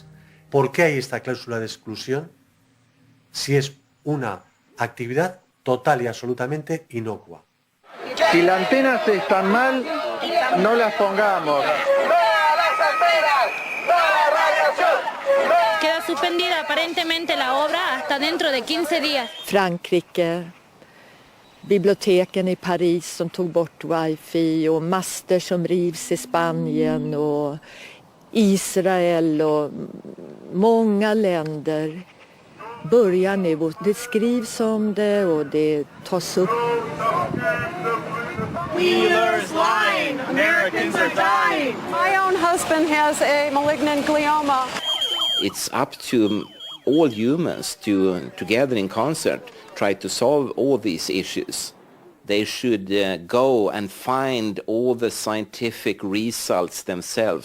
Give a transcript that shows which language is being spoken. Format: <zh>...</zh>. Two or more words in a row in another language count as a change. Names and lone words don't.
<es>¿Por qué hay esta cláusula de exclusión si es una actividad total y absolutamente inocua? Si las antenas están mal, no las pongamos. Queda suspendida aparentemente la obra hasta dentro de 15 días.</es> <sv>Frankrike, biblioteken i Paris som tog bort wifi och master som rivs i Spanien och Israel och många länder börjar nu, och det skrivs om det och det tas upp.</sv> <en>Wheeler's lying. Americans are dying. My own husband has a malignant glioma. It's up to all humans to, together in concert, try to solve all these issues. They should go and find all the scientific results themselves.</en>